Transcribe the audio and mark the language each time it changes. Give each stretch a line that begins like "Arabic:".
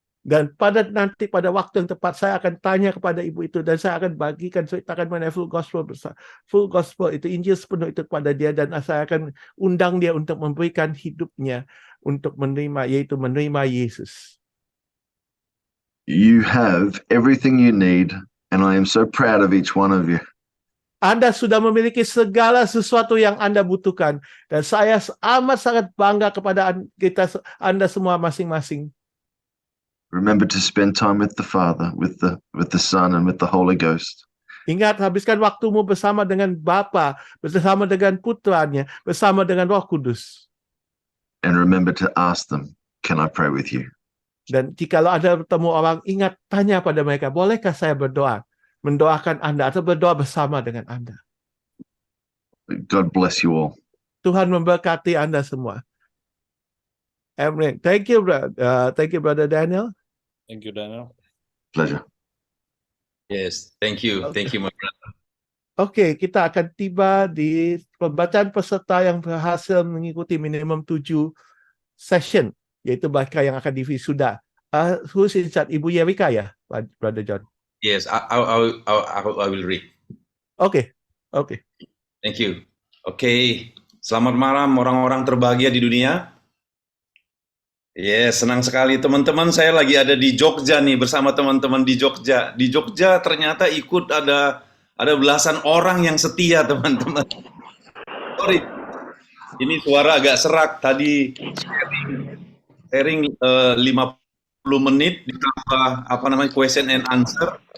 Indonesian: Dan nanti pada waktu yang tepat saya akan tanya kepada ibu itu dan saya akan bagikan, saya akan mana full gospel itu Injil sepenuh itu kepada dia, dan saya akan undang dia untuk memberikan hidupnya untuk menerima, yaitu menerima Yesus.
English: You have everything you need, and I am so proud of each one of you.
Indonesian: Anda sudah memiliki segala sesuatu yang Anda butuhkan, dan saya amat sangat bangga kepada Anda semua masing-masing.
English: Remember to spend time with the Father, with the Son, and with the Holy Ghost.
Indonesian: Ingat, habiskan waktumu bersama dengan Bapa, bersama dengan Putranya, bersama dengan Roh Kudus.
English: And remember to ask them, can I pray with you?
Indonesian: Dan jikalau Anda bertemu orang, ingat, tanya pada mereka, bolehkah saya berdoa? Mendoakan Anda atau berdoa bersama dengan Anda.
English: God bless you all.
Indonesian: Tuhan memberkati Anda semua. Amen.
English: Thank you, Brother Daniel. Thank you, Daniel. Pleasure. Yes, thank you, my brother.
Indonesian: Oke, kita akan tiba di pembacaan peserta yang berhasil mengikuti minimum 7 session, yaitu mereka yang akan divisuda.
English: Who's in charge? Ibu Yerika ya, Brother John? Yes, I will read. Oke. Thank you.
Indonesian: Oke, selamat malam orang-orang terbahagia di dunia. Yes, senang sekali teman-teman, saya lagi ada di Jogja nih bersama teman-teman di Jogja. Di Jogja ternyata ikut ada belasan orang yang setia, teman-teman. Sorry, ini suara agak serak. Tadi sharing 50 menit ditambah
English: question and answer.